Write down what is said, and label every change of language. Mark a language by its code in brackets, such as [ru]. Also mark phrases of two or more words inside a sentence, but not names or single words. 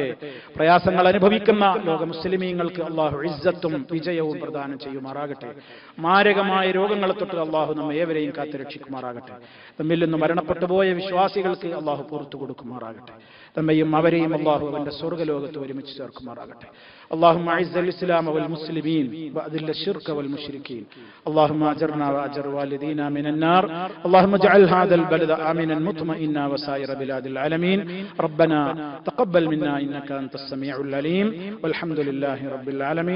[ml] പ്രയാസങ്ങൾ അനുഭവിക്കുന്ന ലോക മുസ്ലിമീങ്ങൾക്ക് അല്ലാഹു ഇസ്സത്തും വിജയവും പ്രദാനം ചെയ്യുമാറാകട്ടെ. മാരകമായ രോഗങ്ങളെ തൊട്ട് അല്ലാഹു നമ്മെ ഏവരെയും കാത്തുരക്ഷിക്കുമാറാകട്ടെ. നമ്മിൽ നിന്ന് മരണപ്പെട്ടുപോയ വിശ്വാസികൾക്ക് അല്ലാഹു പുറത്തു കൊടുക്കുമാറാകട്ടെ. നമ്മയും അവരെയും അല്ലാഹു അവന്റെ സ്വർഗ്ഗലോകത്ത് ഒരുമിച്ച് ചേർക്കുമാറാകട്ടെ. [ar] اللهم اعز الاسلام والمسلمين واذل الشرك والمشركين. اللهم اجرنا واجر والدينا من النار. اللهم اجعل هذا البلد امنا مطمئنا وسائر بلاد العالمين. ربنا تقبل منا انك انت السميع العليم والحمد لله رب العالمين.